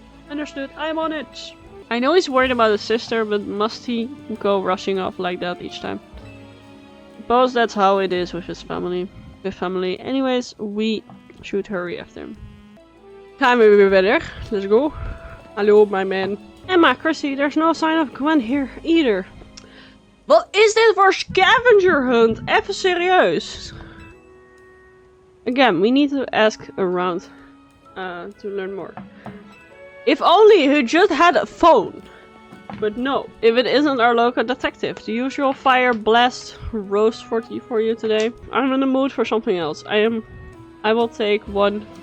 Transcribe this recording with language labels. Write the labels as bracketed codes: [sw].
[en] Understood, I'm on it! I know he's worried about his sister, but must he go rushing off like that each time? Suppose that's how it is with his family. Anyways, we should hurry after him. [nl] Gaan we weer verder. [en] Let's go. Hallo, my man. Emma, Chrissy, there's no sign of Gwen here either. [nl] Wat is dit voor scavenger hunt? Even serieus. [en] Again, we need to ask around to learn more. If only he just had a phone. But no, if it isn't our local detective, the usual fire blast roast for you today. I'm in the mood for something else. I will take one